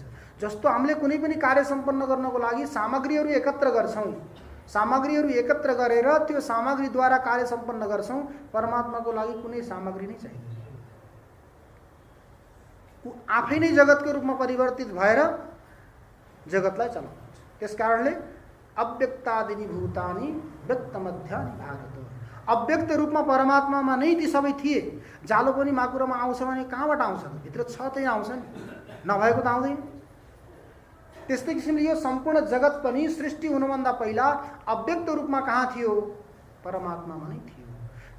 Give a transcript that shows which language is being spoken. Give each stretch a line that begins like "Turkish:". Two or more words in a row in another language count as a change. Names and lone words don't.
Nepali: जस्तो हामीले कुनै पनि कार्य सम्पन्न गर्नको लागि सामग्रीहरू एकत्र गर्छौं, सामग्रीहरू एकत्र गरेर त्यो सामग्रीद्वारा कार्य सम्पन्न गर्छौं, परमात्माको लागि कुनै सामग्री नै चाहिदैन। ऊ आफै नै जगतको रूपमा परिवर्तित भएर जगतलाई चलाउँछ। त्यसकारणले
Sanskrit: अव्यक्तादिनी भूतानि व्यक्तमध्यानि भारत,
Nepali: अव्यक्त रूपमा परमात्मामा नै ती सबै थिए। जालो पनि माकुरोमा आउँछ भने कहाँबाट आउँछ? भित्र छ त्यही आउँछ नि, नभएको त आउँदैन। त्यस्तै किसिमले यो सम्पूर्ण जगत पनि सृष्टि हुनुभन्दा पहिला अव्यक्त रूपमा कहाँ थियो? परमात्मामा नै थियो।